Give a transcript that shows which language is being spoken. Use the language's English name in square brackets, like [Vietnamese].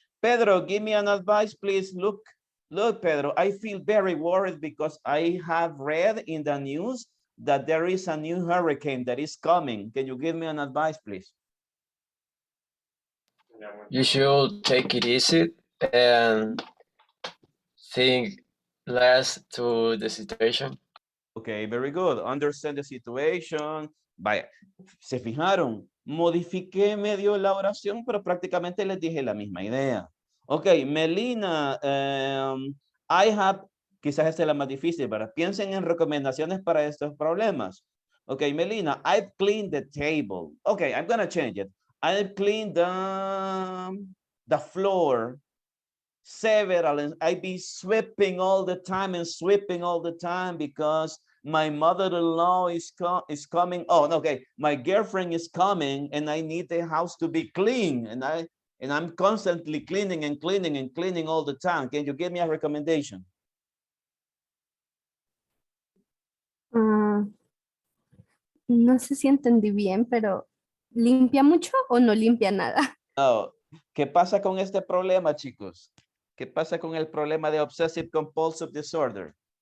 [English] Pedro, give me an advice, please. Look, Pedro, I feel very worried because I have read in the news that there is a new hurricane that is coming. Can you give me an advice, please? You should take it easy and think less to the situation. Okay, very good. Understand the situation. [Spanish] Vaya, se fijaron, modifiqué medio la oración, pero prácticamente les dije la misma idea. [English] Ok, Melina, I have, [Spanish] quizás esta es la más difícil, pero piensen en recomendaciones para estos problemas. [English] Ok, Melina, I've cleaned the table. Okay, I'm gonna change it. I've cleaned the floor. Several, and I be sweeping all the time because my mother-in-law is coming. Oh, no, okay. My girlfriend is coming and I need the house to be clean. And I'm constantly cleaning all the time. Can you give me a recommendation? [Spanish] No sé si entendí bien, pero ¿limpia mucho o no limpia nada? Oh, ¿qué pasa con este problema, chicos? ¿Qué pasa con el problema de [English] obsessive compulsive disorder?